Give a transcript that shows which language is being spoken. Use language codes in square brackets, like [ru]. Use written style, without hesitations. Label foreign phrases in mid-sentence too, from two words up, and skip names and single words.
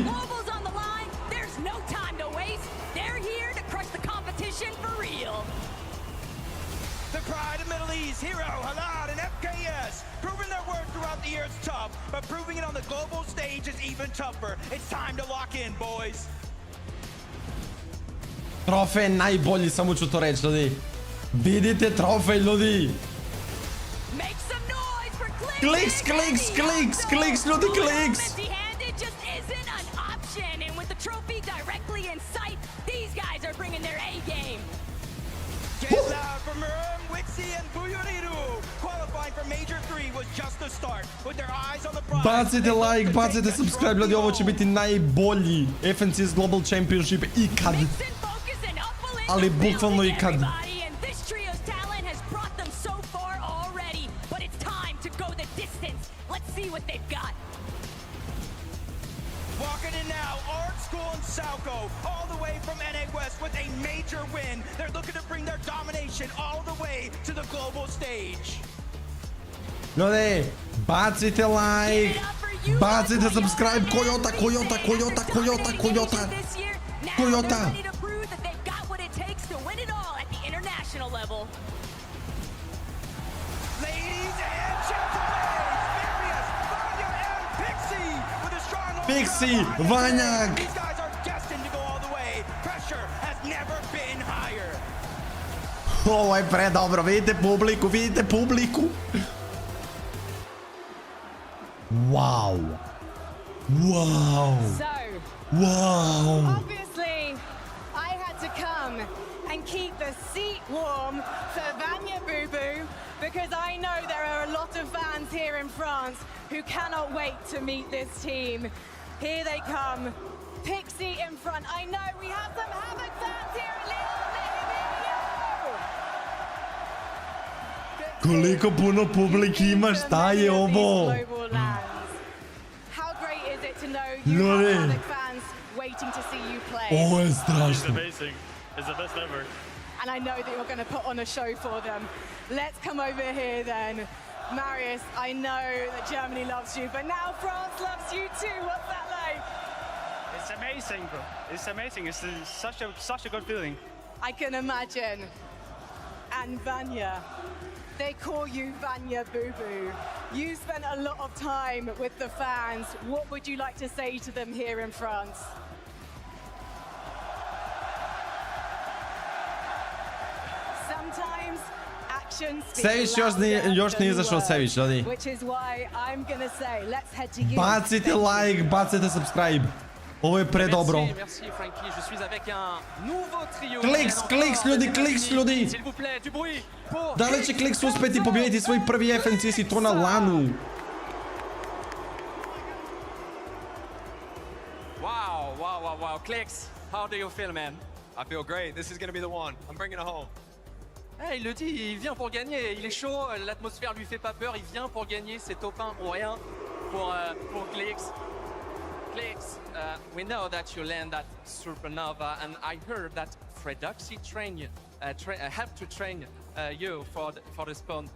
[en] Global's on the line. There's no time to waste. They're here to crush the competition for real. The pride of Middle East, Hero, Halal, and FKS. Proving their worth throughout the year is tough, but proving it on the global stage is even tougher. It's time to lock in, boys. [sr] Trofej najbolji, samo ću to reći, ljudi. Vidite trofej, ljudi. [en] Make some noise for [sr] Kliks, kliks, kliks, kliks, ljudi, kliks. [en] Empty-handed just isn't an option, and with the trophy directly in sight, these guys are bringing their A game. Get loud for Murum, Wixie, and Buyuriru. Qualifying for Major 3 was just the start. With their eyes on the prize. [sr] Bacite like, bacite subscribe, ljudi, ovo će biti najbolji FNCS Global Championship ikad. Ali bukvalno i kad... [en] Everybody, and this trio's talent has brought them so far already, but it's time to go the distance. Let's see what they've got. Walking in now, Art School and Sauco, all the way from NA West with a major win. They're looking to bring their domination all the way to the global stage. [sr] Ljudi, bacite like, bacite subscribe, Kojota. [en] Ready to prove that they've got what it takes to win it all at the international level. Ladies and gentlemen, Marius, Vanya, and Pixie with a strong Pixie, Vanjak. These guys are destined to go all the way. Pressure has never been higher. [sr] Ovo je predobro, vidite publiku. [en] Wow. So, obviously, I had to come and keep the seat warm for Vanya Boo Boo because I know there are a lot of fans here in France who cannot wait to meet this team. Here they come. Pixie in front. I know we have some Havoc fans here at Lyon. [sr] Koliko puno publiki ima, šta je ovo? [en] How great is it to know you [sr] Ljudi. [en] have Havoc fans waiting to see you play? [sr] Ovo je strašno. [en] amazing. It's the best ever. And I know that you're going to put on a show for them. Let's come over here then. Marius, I know that Germany loves you, but now France loves you too. What's that like? It's amazing, bro. It's amazing. It's such a good feeling. I can imagine. And Vanya, they call you Vanya Boo Boo. You spent a lot of time with the fans. What would you like to say to them here in France? Sometimes action speaks Sević louder [sr] još nije [en] than [sr] izašao [en] words, [sr] Sević, ljudi. [en] which is why I'm gonna say, let's head to you. [sr] Bacite like, bacite subscribe. Ovo je predobro. [fr] Merci Frankie, je suis avec un nouveau trio. [sr] Kliks ljudi, kliks ljudi. [fr] S'il vous plaît, du bruit pour... [sr] Da li će Kliks uspeti pobijediti svoj prvi FNCS i to na lanu? [en] Wow. Clicks, how do you feel, man? I feel great. This is going to be the one. I'm bringing it home. [fr] Il le dit, il vient pour gagner. Il est chaud, l'atmosphère lui fait pas peur. Il vient pour gagner. Ses top 1 pour rien pour Clicks. [en] Clicks, we know that you land at Supernova, and I heard that Fredoxy have to train you for the spawn.